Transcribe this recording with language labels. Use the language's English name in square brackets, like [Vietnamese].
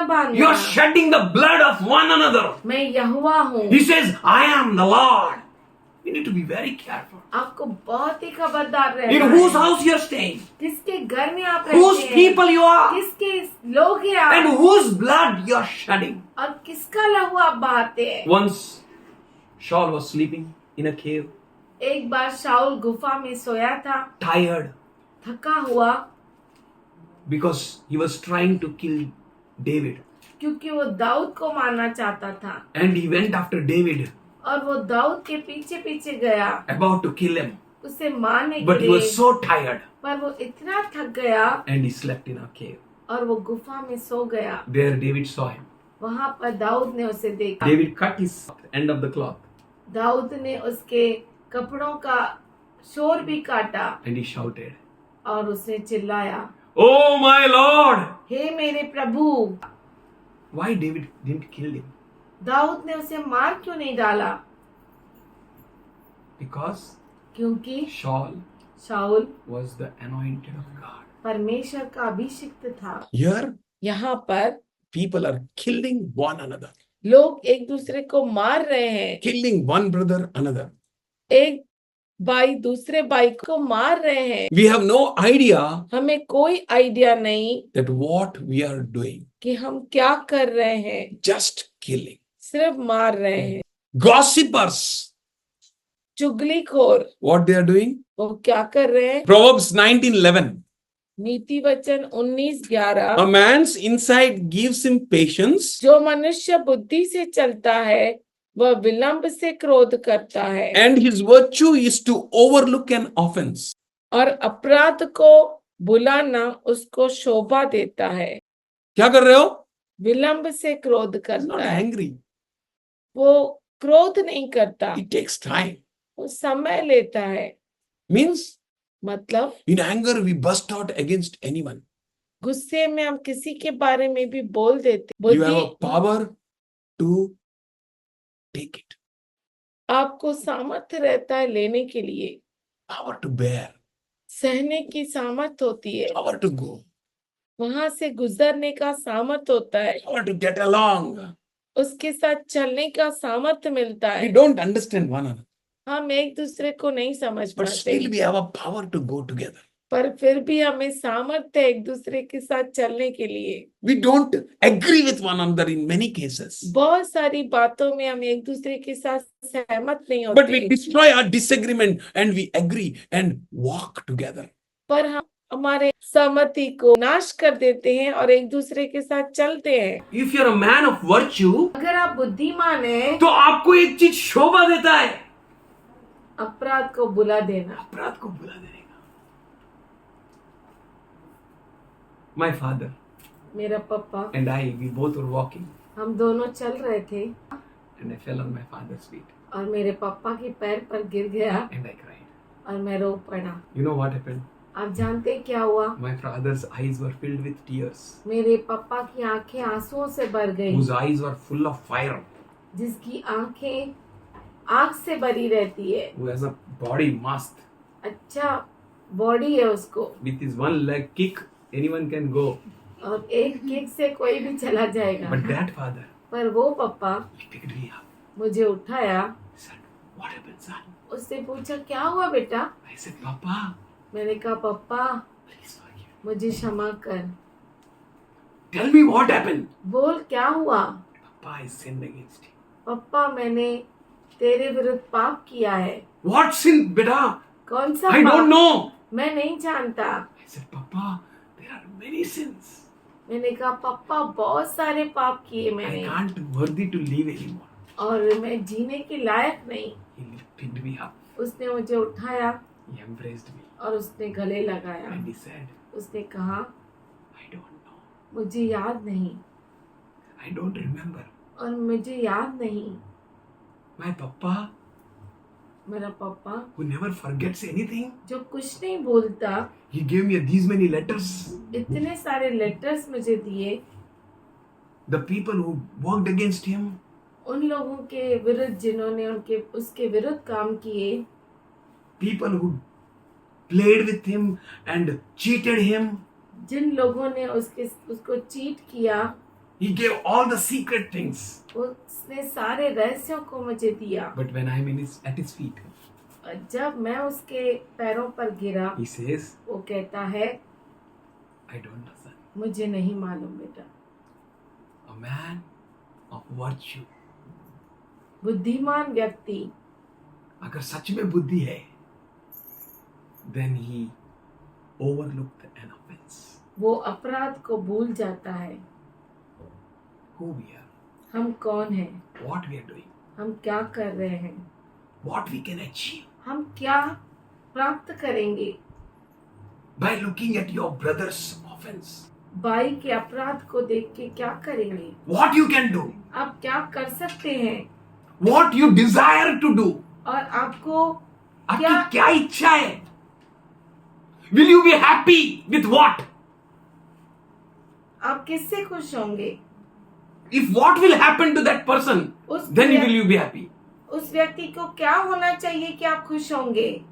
[English] You [Hindi] बांधना। [English] are shedding the blood of one another. [Hindi] मैं यहोवा हूँ। [English] He says, I am the Lord. You need to be very careful. [Hindi] आपको बहुत ही खबरदार रहना [English] In [Hindi] है। [English] whose house you are staying, [Hindi] किसके घर में आप [English] whose [Hindi] रहते हैं, [English] people you are, [Hindi] किसके लोग हैं आप, [English] and whose blood you are shedding. [Hindi] और किसका लहू आप बहाते हैं। [English] Once Saul was sleeping in a cave, [Hindi] एक बार शाऊल गुफा में सोया था, [English] tired, [Hindi] थका हुआ, [English] because he was trying to kill David. [Hindi] क्योंकि वो दाऊद को मारना चाहता था [English] And he went after David, [Hindi] और वो दाऊद के पीछे पीछे गया [English] about to kill him. [Hindi] उसे मारने के [English] But he was [Hindi] लिए, [English] so tired, [Hindi] पर वो इतना थक गया [English] and he slept in a cave. [Hindi] और वो गुफा में सो गया। [English] There David saw him. [Hindi] वहां पर दाऊद ने उसे देखा। [English] David cut his end of the cloth, [Hindi] Dawood ने उसके कपड़ों का शोर भी काटा [English] and he shouted, [Hindi] और उसने चिल्लाया, [English] Oh my Lord! [Hindi] हे मेरे प्रभु। [English] Why David didn't kill him? [Hindi] Dawood ने उसे मार क्यों नहीं डाला? [English] Because [Hindi] क्योंकि [English] Saul [Hindi] Saul [English] was the anointed of God. [Hindi] परमेश्वर का अभिषिक्त था। [English] Here, [Hindi] यहाँ पर [English] people are killing one another, [Hindi] लोग एक दूसरे को मार रहे हैं। [English] killing one brother another. [Hindi] एक भाई दूसरे भाई को मार रहे हैं। [English] We have no idea [Hindi] हमें कोई आइडिया नहीं [English] that what we are doing. [Hindi] कि हम क्या कर रहे हैं, [English] Just killing. [Hindi] सिर्फ मार रहे हैं। [English] Gossipers, [Hindi] चुगलीखोर, [English] what they are doing? [Hindi] वो क्या कर रहे हैं? [English] Proverbs 19:11. [Hindi] नीति वचन 19:11। [English] A man's inside gives him patience, [Hindi] जो मनुष्य बुद्धि से चलता है वह विलंब से क्रोध करता है, [English] and his virtue is to overlook an offense. [Hindi] और अपराध को बुलाना उसको शोभा देता है। क्या कर रहे हो? विलंब से क्रोध [English] He's not [Hindi] करता है। [English] angry. [Hindi] वो क्रोध नहीं करता, [English] It takes time. [Hindi] वो समय लेता है। [English] Means [Hindi] मतलब [English] in anger we burst out against anyone. [Hindi] गुस्से में हम किसी के बारे में भी बोल देते। [English] You have a [Hindi] बुद्धि [English] power to take it, [Hindi] आपको सामर्थ्य रहता है लेने के लिए, [English] power to bear, [Hindi] सहने की सामर्थ्य होती है, [English] power to go, [Hindi] वहां से गुजरने का सामर्थ्य होता है, [English] power to get along. [Hindi] उसके साथ चलने का सामर्थ्य मिलता [English] We [Hindi] है। [English] don't understand one another, [Hindi] हम एक दूसरे को नहीं समझ [English] but [Hindi] पाते, [English] still we have a power to go together. [Hindi] पर फिर भी हमें सामर्थ्य है एक दूसरे के साथ चलने के लिए। [English] We don't agree with one another in many cases, [Hindi] बहुत सारी बातों में हम एक दूसरे के साथ सहमत नहीं [English] but we [Hindi] होते, [English] destroy our disagreement and we agree and walk together. [Hindi] पर हम हमारे सहमति को नाश कर देते हैं और एक दूसरे के साथ चलते हैं। [English] If you're a man of virtue, [Hindi] अगर आप बुद्धिमान हैं तो आपको एक चीज शोभा देता है, अपराध को बुला देना। अपराध को बुला देने का। [English] My father [Hindi] मेरा पापा, [English] and I, we both were walking, [Hindi] हम दोनों चल रहे थे [English] and I fell on my father's feet [Hindi] और मेरे पापा के पैर पर गिर गया [English] and I cried. [Hindi] और मैं रो पड़ा। [English] You know what happened? [Hindi] आप जानते हैं क्या हुआ? [English] My father's eyes were filled with tears, [Hindi] मेरे पापा की आंखें आंसुओं से भर गई, [English] whose eyes were full of fire, [Hindi] जिसकी आंखें आग से भरी रहती है। [English] who has a body mast. [Hindi] अच्छा बॉडी है उसको, [English] With his one leg kick, anyone can go. [Hindi] और एक किक से कोई भी चला जाएगा। [English] But that father, [Hindi] पर वो पापा [English] he picked me up. [Hindi] मुझे उठाया, [English] He said, what happened, son? [Hindi] उससे पूछा क्या हुआ बेटा? [English] I said, Papa, [Hindi] मैंने कहा पापा [English] please forgive. [Hindi] मुझे क्षमा कर। [English] Tell me what happened. [Hindi] बोल क्या हुआ? [English] Papa, I sinned against you. [Hindi] पापा मैंने तेरे विरुद्ध पाप किया है। [English] What sin, beta? [Hindi] कौन सा [English] I [Hindi] पाप? [English] don't know. [Hindi] मैं नहीं जानता। [English] I said, Papa, there are many sins. [Hindi] मैंने कहा पापा बहुत सारे पाप किए [English] I [Hindi] मैंने [English] can't worthy to live anymore. [Hindi] और मैं जीने के लायक नहीं। [English] He picked me up. [Hindi] उसने मुझे उठाया [English] He embraced me. [Hindi] और उसने गले लगाया। [English] And he said, [Hindi] उसने कहा [English] I don't know. [Hindi] मुझे याद नहीं, [English] I don't remember. [Hindi] और मुझे याद नहीं। [English] My papa [Hindi] मेरा पापा [English] who never forgets anything. [Hindi] जो कुछ नहीं बोलता, [English] He gave me these many letters. [Hindi] इतने सारे लेटर्स मुझे दिए। [English] The people who worked against him, [Hindi] उन लोगों के विरुद्ध जिन्होंने उसके विरुद्ध काम किए, [English] people who played with him and cheated him. [Hindi] जिन लोगों ने उसको चीट किया, [English] He gave all the secret things. [Hindi] उसने सारे रहस्यों को मुझे दिया। [English] But when I'm at his feet, [Hindi] जब मैं उसके पैरों पर गिरा, [English] he says, [Hindi] वो कहता है, [English] I don't know, son. [Hindi] मुझे नहीं मालूम बेटा। [English] A man of virtue. [Hindi] बुद्धिमान व्यक्ति अगर सच में बुद्धि है, [English] then he overlooked an offense. [Hindi] वो अपराध को भूल जाता है। [English] Who we are, [Hindi] हम कौन हैं, [English] what we are doing, [Hindi] हम क्या कर रहे हैं, [English] what we can achieve [Hindi] हम क्या प्राप्त करेंगे। [English] by looking at your brother's offense. [Hindi] भाई के अपराध को देख के क्या करेंगे, [English] What you can do, [Hindi] आप क्या कर सकते हैं, [English] what you desire to do. [Hindi] और आपको आपकी क्या क्या इच्छा है? [English] Will you be happy with what? [Hindi] आप किससे खुश होंगे। [English] If what will happen to that person, [Hindi] उस [English] then will you be happy? [Hindi] उस व्यक्ति को क्या होना चाहिए कि आप खुश होंगे।